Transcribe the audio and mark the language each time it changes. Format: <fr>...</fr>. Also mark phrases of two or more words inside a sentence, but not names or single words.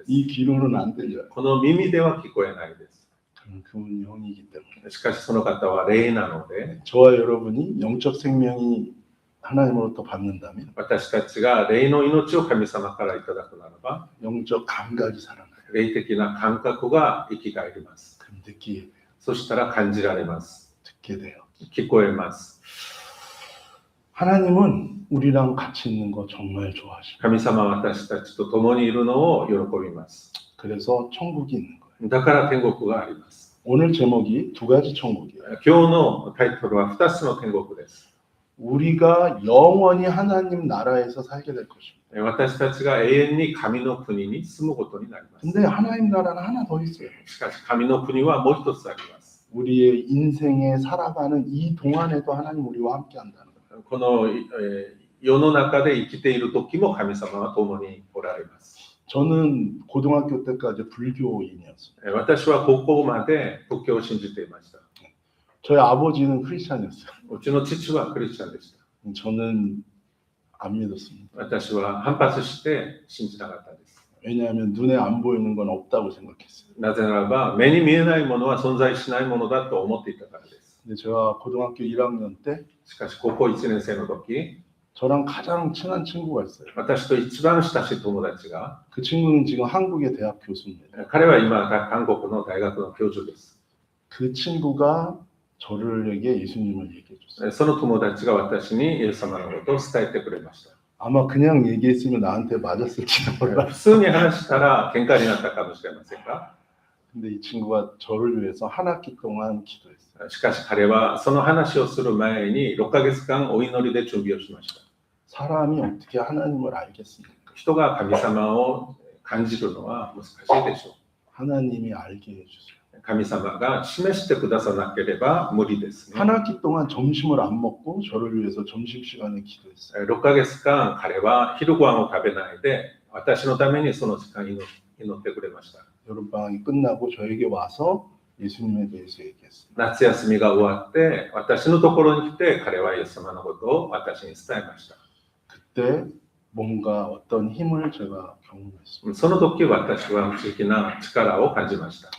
<ko>이 귀로는 안 들려요.</ko> <ja>この耳では聞こえないです。</ja> <ko>그분 영이기 때문에</ko> <ja>しかしその方は霊なので、</ja> <ko>저와 여러분이 영적 생명이 하나님으로부터 받는다면</ko> <ja>私たちが霊の命を神様からいただくならば、</ja> <ko>영적 감각이 살아나요.</ko> <ja>霊的な感覚が生き返ります。</ja> <ko>그럼 느끼게 돼요.</ko> <ja>そしたら感じられます。</ja> <ko>듣게 돼요.</ko> <ja>聞こえます。</ja> <ko>하나님은 우리랑 같이 있는 거 정말 좋아하십니다.</ko> <ja>神様は私たちと共にいるのを喜びます。</ja> <ko>그래서 천국이 있는 거예요.</ko> <ja>だから天国があります。</ja> <ko>오늘 제목이 두 가지 천국이에요.</ko> <ja>今日のタイトルは2つの天国です。</ja> <ko>우리가 영원히 하나님 나라에서 살게 될 것입니다.</ko> <ja>私たちが永遠に神の国に住むことになります。</ja> <ko>근데 하나님 나라는 하나 더 있어요.</ko> <ja>しかし神の国はもう一つあります。</ja> <ko>우리의 인생에 살아가는 이 동안에도 하나님 우리와 함께 한다는 거예요.</ko> <ja>この、世の中で生きている時も神様は共におられます。</ja> <ko>저는 고등학교 때까지 불교인이었어요.</ko> <ja>私は高校まで仏教を信じていました。</ja> <ko>저희 아버지는 크리스찬이었어요.</ko> <ja>うちの父はクリスチャンでした。</ja> <ko>저는 안 믿었습니다.</ko> <ja>私は反発して信じなかったです。</ja> <ko>왜냐하면 눈에 안 보이는 건 없다고 생각했어요.</ko> <ja>なぜならば目に見えないものは存在しないものだと思っていたからです。</ja> <ko>근데 제가 고등학교 1학년 때</ko> <ja>しかし高校1年生の時、</ja> <ko>저랑 가장 친한 친구가 있어요.</ko> <ja>私と一番親しい友達が、</ja> <ko>그 친구는 지금 한국의 대학 교수입니다.</ko> <ja>彼は今韓国の大学の教授です。</ja> <ko>그 친구가 저에게 예수님을 얘기해 줬어요.</ko> <ja>その友達が私にイエス様のことを伝えてくれました。</ja> <ko>아마 그냥 얘기했으면 나한테 맞았을지도 몰라.</ko> <ja>普通に話したら喧嘩になったかもしれませんが、</ja> <ko>근데 이 친구가 저를 위해서 한 학기 동안 기도했어요.</ko> <ja>しかし彼はその話をする前に6ヶ月間お祈りで準備をしました。</ja> <ko>사람이 어떻게 하나님을 알겠습니까?</ko> <ja>人が神様を感じるのは難しいでしょ</ja> <ko>하나님이 알게 해주세요.</ko> <ja>う。神様が示してくださなければ無理ですね。</ja> <ko>한 학기 동안 점심을 안 먹고 저를 위해서 점심시간에 기도했어요.</ko> <ja>6 ヶ月間彼は昼ご飯を食べないで私のためにその時間祈ってくれました。</ja> <ko>여름방학이 끝나고 저에게 와서 예수님에 대해서 얘기했어요.</ko> <ja>夏休みが終わって私のところに来て彼はイエス様のことを私に伝えました。</ja> <ko>그때 뭔가 어떤 힘을 제가 경험했습니다.</ko> <ja>その時私は不思議な力を感じました。</ja>